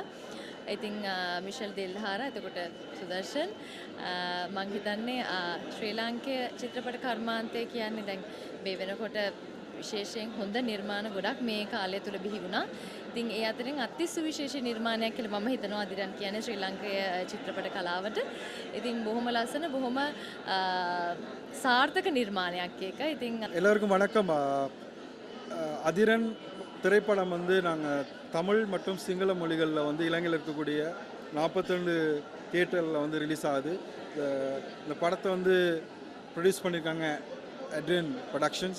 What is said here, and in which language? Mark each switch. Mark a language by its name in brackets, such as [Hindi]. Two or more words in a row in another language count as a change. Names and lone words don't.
[Sinhala] ඉතින් මිෂෙල් දෙල්හාර එතකොට සුදර්ශන් මං හිතන්නේ ශ්‍රී ලාංකේය චිත්‍රපට කර්මාන්තය කියන්නේ දැන් මේ වෙනකොට විශේෂයෙන් හොඳ නිර්මාණ ගොඩක් මේ කාලය තුල බිහි වුණා. ඉතින් ඒ අතරින් අති සුවිශේෂී නිර්මාණයක් කියලා මම හිතනවා අදිරන් කියන්නේ ශ්‍රී ලාංකේය චිත්‍රපට කලාවට. ඉතින් බොහොම ලස්සන බොහොම සාර්ථක නිර්මාණයක් ඒක. ඉතින් [Tamil] எல்லாருக்கும் வணக்கம். அதிரன் திரைப்படம் வந்து நாங்கள் தமிழ் மற்றும் சிங்கள மொழிகளில் வந்து இலங்கையில் இருக்கக்கூடிய 42 தியேட்டரில் வந்து ரிலீஸ் ஆகுது. இந்த படத்தை வந்து ப்ரொடியூஸ் பண்ணியிருக்காங்க அட்ரியன் ப்ரொடக்ஷன்ஸ்.